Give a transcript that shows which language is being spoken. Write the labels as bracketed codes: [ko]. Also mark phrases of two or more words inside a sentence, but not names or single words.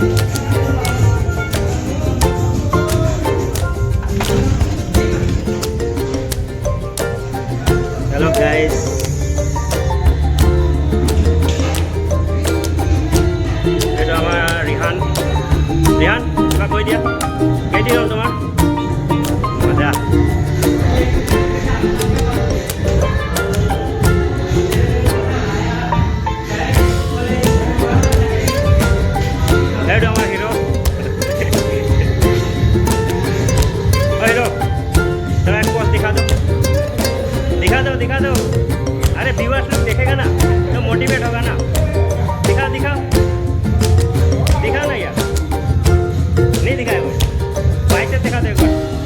[en] hello guys, [as] এইটো আমাৰ ৰিহান কিবা কৈ দিয়া। কেইদিন হ'ল তোমাৰ? মজা। এইটো আমাৰ হিৰো। [hi] हिरो चलो एक पोस्ट दिखा दो। अरे व्यूअर्स लोग देखेगा ना तो मोटिवेट होगा ना। दिखा ना यार, नहीं दिखाए वो बाइक से दिखा दो एक बार।